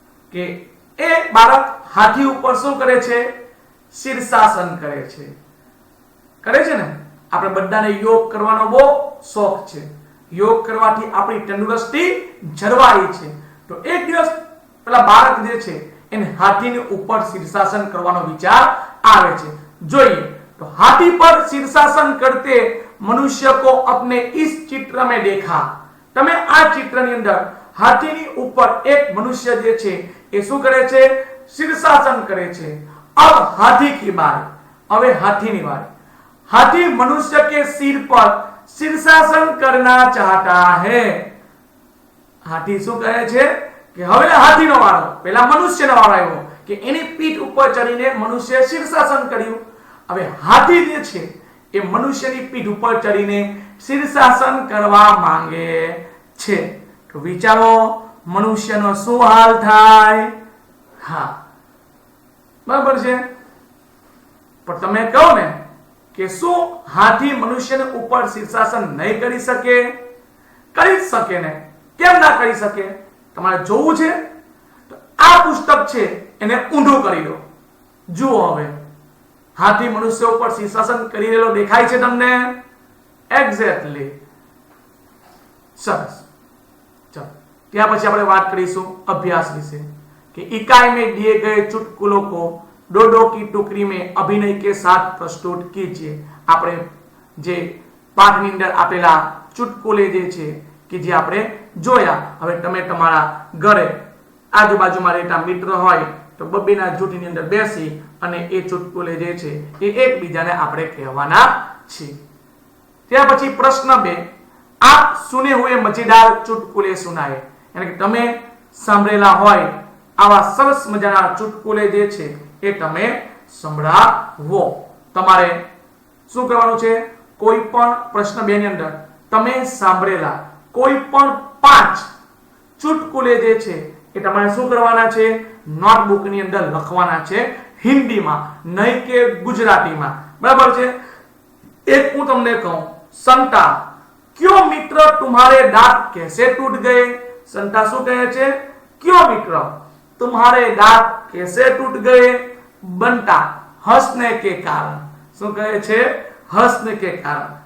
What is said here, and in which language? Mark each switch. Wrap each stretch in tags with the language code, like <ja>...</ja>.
<gu>કે એ બાળક હાથી ઉપર શું કરે છે? શીર્ષાસન કરે છે ને? આપણે બધાને યોગ કરવાનો બહુ શોખ છે. યોગ કરવાથી આપણી તંદુરસ્તી જળવાય છે. તો એક દિવસ પેલા બાળક જે છે એને હાથીની ઉપર શીર્ષાસન કરવાનો વિચાર આવે છે.</gu> <hi>જોઈએ तो हाथी पर शीर्षासन करते मनुष्य को अपने इस चित्र में देखा.</hi> <gu>તમે આ ચિત્રની અંદર હાથીની ઉપર એક મનુષ્ય જે છે એ શું કરે છે? શીર્ષાસન કરે છે.</gu> <hi>अब हाथी की बारी.</hi> <gu>હવે હાથીની વારી.</gu> <hi>हाथी मनुष्य के सिर पर शीर्षासन करना चाहता है. हाथी</hi> <gu>શું કહે છે? કે હવે હાથીનો વારો, પહેલા મનુષ્યનો વારો આવ્યો કે એની પીઠ ઉપર ચડીને મનુષ્ય શીર્ષાસન કર્યું. હવે હાથી જે છે એ મનુષ્યની પીઠ ઉપર ચડીને શીર્ષાસન કરવા માંગે છે. તો વિચારો મનુષ્યનો શું હાલ થાય? હા, બરાબર છે. પણ તમે કહો ને કે શું હાથી મનુષ્યને ઉપર શીર્ષાસન નહીં કરી શકે? કરી શકે ને, કેમ ના કરી શકે? તમારે જોવું છે તો આ પુસ્તક છે એને ઊંધું કરી દો. જુઓ હવે હાથી મનુષ્ય ઉપર શીર્ષાસન કરી રહેલો દેખાય છે તમને? એક્ઝેક્ટલી. સરસ. ચલો, ત્યાં પછી આપણે વાત કરીશું અભ્યાસ વિશે</gu> <hi>कि इकाई में दिए गए चुटकुलों को दो दो की टुकड़ी में अभिनय के साथ प्रस्तुत कीजिए.</hi> <gu>આપણે જે પાઠની અંદર આપેલા ચુટકુલે જે છે કે જે આપણે જોયા, હવે તમે તમારા ઘરે આજુબાજુમાં રહેતા મિત્ર હોય તો બબ્બેના જૂથની અંદર બેસી અને એ ચુટકુલે જે છે એ એકબીજાને આપણે કહેવાના છીએ. ત્યાર પછી પ્રશ્ન 2,</gu> <hi>આપ સુને હુએ મજેદાર ચુટકુલે સુનાએ.</hi> <gu>એટલે કે તમે સાંભળેલા હોય આવા સરસ મજાના ચુટકુલે જે છે એ તમે સંભળાવો. તમારે શું કરવાનું છે? કોઈ પણ પ્રશ્ન 2 ની અંદર તમે સાંભળેલા કોઈ પણ 5 ચુટકુલે જે છે એ તમારે શું કરવાના છે? નોટબુક ની અંદર લખવાના છે, હિન્દીમાં નહીં કે ગુજરાતીમાં. બરાબર છે. એક હું તમને કહું,</gu> <hi>સંતા, क्यों मित्र तुम्हारे दांत कैसे टूट गए? संता</hi> <gu>શું કહે છે?</gu> <hi>क्यों मित्र तुम्हारे दांत कैसे टूट गए? बंटा, हंसने के कारण.</hi> <gu>શું કહે છે?</gu> <hi>हंसने के कारण.</hi>